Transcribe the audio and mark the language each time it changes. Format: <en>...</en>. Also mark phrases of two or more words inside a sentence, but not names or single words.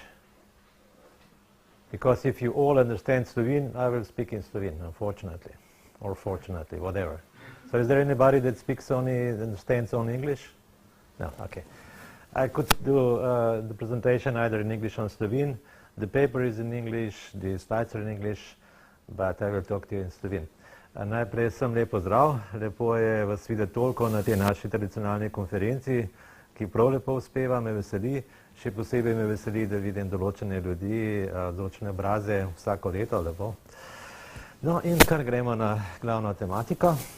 <en>Because if you all understand Slovene, I will speak in Slovene, unfortunately, or fortunately, whatever. So is there anybody that understands only English? No, okay. I could do the presentation either in English or Slovene. The paper is in English, the slides are in English, but I will talk to you in Slovene.</en> <sl>Najprej sem lep pozdrav, lepo je vas videti toliko na tej naši tradicionalni konferenci, ki prav lepo uspeva, me veseli. Še posebej me veseli, da vidim določene ljudi, določene obraze vsako leto, lepo. No in kar gremo na glavno tematiko.</sl>